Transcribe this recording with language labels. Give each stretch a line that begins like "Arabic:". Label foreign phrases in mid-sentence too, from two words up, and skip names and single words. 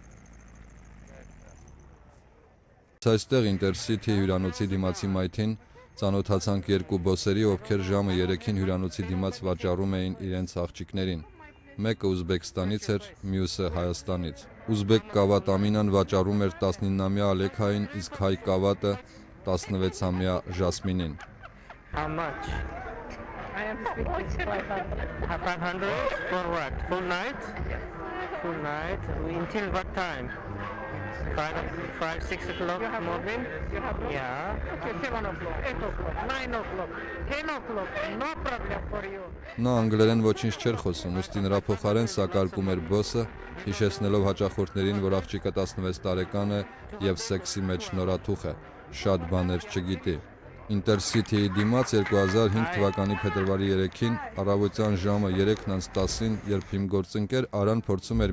Armenian: Այստեղ Intercity հյուրանոցի դիմացի մայթին ծանոթացանք երկու բոսերի, ովքեր ժամը 3-ին հյուրանոցի դիմաց վաճառում էին իրենց աղջիկներին։ Մեկը Ուզբեկստանից էր, մյուսը Հայաստանից։ Ուզբեկ կավատ Ամինան վաճառում էր 19-ամյա Ալեքային, իսկ հայ կավատը 16-ամյա Ժասմինին։
English: How much? I am speaking 500. 500 for what? Full night? Full night. Until what time? 5, 6 o'clock morning? Yeah. Okay, 7 o'clock, 8 o'clock, 9 o'clock, 10 o'clock, no problem for you.
Armenian: Նա անգլերեն ոչինչ չէր խոսում, ուստի նրա փոխարեն սակարկում էր բոսը, հիշեցնելով հաճախորդներին, որ աղջիկը 16 տարեկան է եւ սեքսի մեջ նորաթուխ է, շատ բաներ չգիտի։ Intercity-ի դիմաց 2005 թվականի փետրվարի 3-ին առավոտյան ժամը 3:10-ին, երբ իմ գործընկեր Արան փորձում էր